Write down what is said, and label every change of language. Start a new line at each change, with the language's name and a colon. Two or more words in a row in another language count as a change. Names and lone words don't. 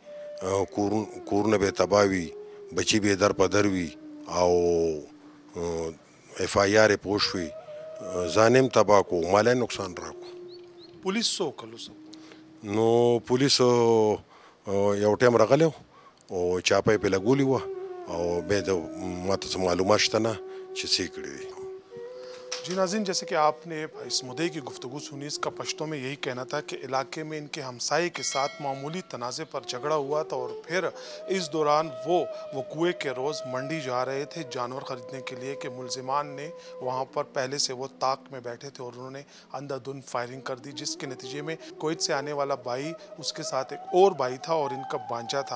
Pashto: کورونه به تباه وي، بچي به در په در وي او اف آی آر یې پوه شوي، ځان یې هم تباه کړو، مالی نقصان راکړو. پولیس څه وکړل؟ نو پولیسو یو ټایم راغلی و او چاپه یې پې لګولې وه او بیا د ماته څه معلومات شته نه چې څه یې کړي دي.
Urdu: جی ناظرین، جیسے کہ آپ نے اس مدعے کی گفتگو سنی، اس کا پشتوں میں یہی کہنا تھا کہ علاقے میں ان کے ہمسائے کے ساتھ معمولی تنازع پر جھگڑا ہوا تھا اور پھر اس دوران وہ وقوعے کے روز منڈی جا رہے تھے جانور خریدنے کے لیے کہ ملزمان نے وہاں پر پہلے سے وہ طاق میں بیٹھے تھے اور انہوں نے اندھا دھند فائرنگ کر دی، جس کے نتیجے میں کویت سے آنے والا بھائی، اس کے ساتھ ایک اور بھائی تھا اور ان کا بانجا تھا.